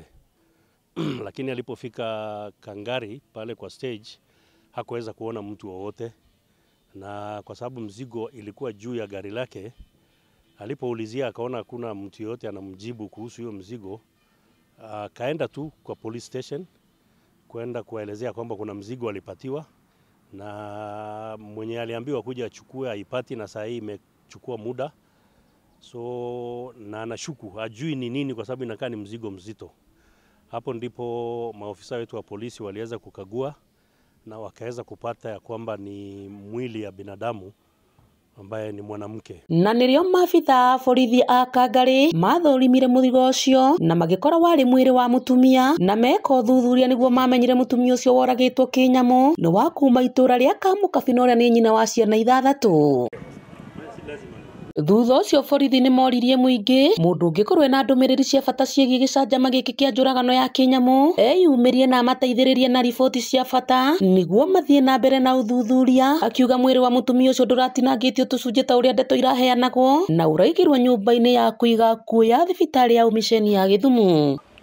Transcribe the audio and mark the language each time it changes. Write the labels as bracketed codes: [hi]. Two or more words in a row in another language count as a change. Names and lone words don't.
[sw] Lakini alipofika Kangari pale kwa stage hakuweza kuona mtu wowote, na kwa sababu mzigo ilikuwa juu ya gari lake, alipoulizia akaona hakuna mtu yote anamjibu kuhusu hiyo mzigo, akaenda tu kwa police station kwenda kuelezea kwamba kuna mzigo alipatiwa na mwenye aliambiwa kuja achukue haipati, na saa hii imechukua muda. So na anashuku hajui ni nini kwa sababu inakaa ni mzigo mzito. Hapo ndipo maofisa wetu wa polisi waliweza kukagua na wakaweza kupata ya kwamba ni mwili ya binadamu ambaye ni mwanamke. [ki] Na nĩrĩo maabitha borithi a Kangarĩ mathorimire mũrigo ũcio na magĩkora warĩ mwĩrĩ wa mũtumia, na meka ũthuthuria nĩguo mamenyire mũtumia ũcio woragĩtwo kĩnyamũ nĩ wa kuma itũũra rĩa Kamũkabina ũrĩa nĩ nyina wa ciana 6. Thutha ũcio borithi nĩ moririe mũingĩ mũndũ ũngĩkorwo ena ndũmĩrĩri cia bata ciĩgiĩ gĩcanjama gĩkĩ kĩa njũragano ya kĩnyamũ eyumĩrie na amateithĩrĩrie na riboti cia bata nĩguo mathiĩ na mbere na ũthuthuria, akiuga mwĩrĩ wa mũtumia ũcio ndũratinangĩtio tũcunjĩ ta ũrĩa ndeto iraheanagwo na ũraigirwo nyũmba-inĩ ya kũiga akuũ ya thibitarĩ ya Umisheni ya Gĩthumo.